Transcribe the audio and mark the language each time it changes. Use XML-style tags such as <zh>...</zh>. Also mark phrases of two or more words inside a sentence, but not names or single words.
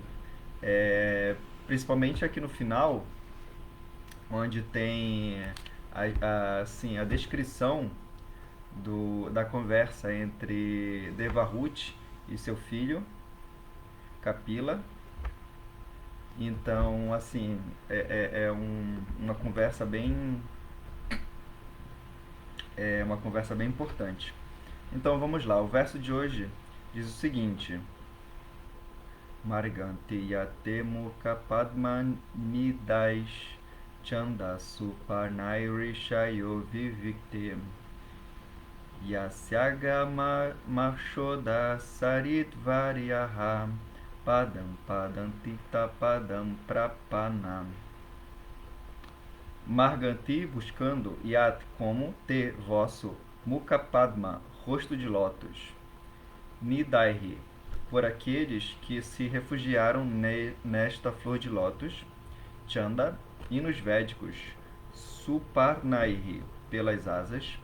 <pt>Principalmente aqui no final, onde tem assim, a descrição da conversa entre Devahuti e seu filho, Kapila. Então, assim, uma conversa bem importante. Então, vamos lá. O verso de hoje diz o seguinte:</pt> <sa>Marganti yate mukha padma nidais Chanda Suparnairishayo Vivikte Yasyagama Marshoda Saritvaryaha Padam Padantita Padam Prapanam.</sa> <pt>Marganti, buscando, Yat, como, te, vosso,</pt> <sa>Mukha Padma,</sa> <pt>rosto de lótus. Nidaihi, por aqueles que se refugiaram nesta flor de lótus. Chanda, hinos védicos. Suparnaihi, pelas asas.</pt>